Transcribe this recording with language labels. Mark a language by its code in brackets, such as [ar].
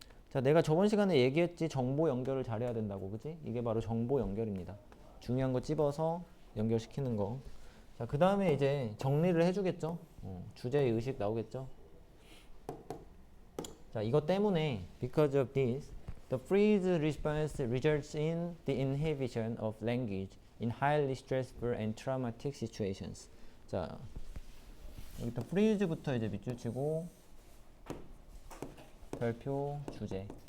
[ko] 자, 내가 저번 시간에 얘기했지. 정보 연결을 잘해야 된다고, 그지? 이게 바로 정보 연결입니다. 중요한 거 찝어서 연결시키는 거. 자, 그 다음에 이제 정리를 해주겠죠. 주제의 의식 나오겠죠. [en] 자, [ko] 이것 때문에 [en] because of this, the freeze response results in the inhibition of language in highly stressful and traumatic situations. [ko] 자, 여기부터 freeze부터 이제 밑줄 치고 별표 주제.